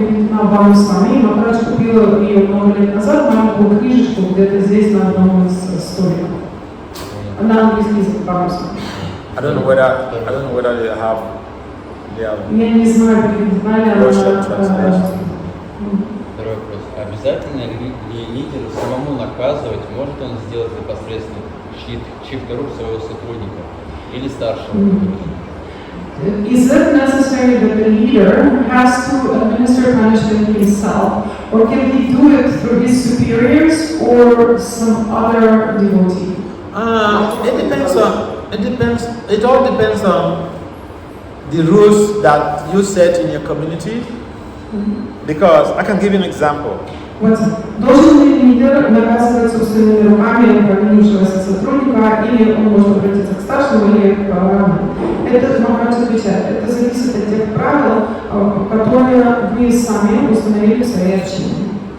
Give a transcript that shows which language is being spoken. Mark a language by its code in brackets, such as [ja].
[ru] на Бхагаватам с вами, но раньше купила ее много лет назад, маленькую книжечку где-то здесь на одном из столиков. На английский язык Бхагаватам. [en] I don't know whether they have [ru] Я не знаю, переводная ли [en] Russian [ru] она. [en] translation. [ru] Второй вопрос. Обязательно ли лидеру самому наказывать, может он сделать это посредством чьих-то рук своего сотрудника или старшего? [en] Is it necessary that the leader has to administer punishment himself, or can he do it through his superiors or some other devotee? It all depends on the rules that you set in your community. Because I can give you an example. [ru] Должен ли лидер наказывать собственными руками провинившегося сотрудника, или он может обратиться к старшему или к равному? Это Махарадж отвечает. Это зависит от тех правил, которые вы сами установили в своей общине.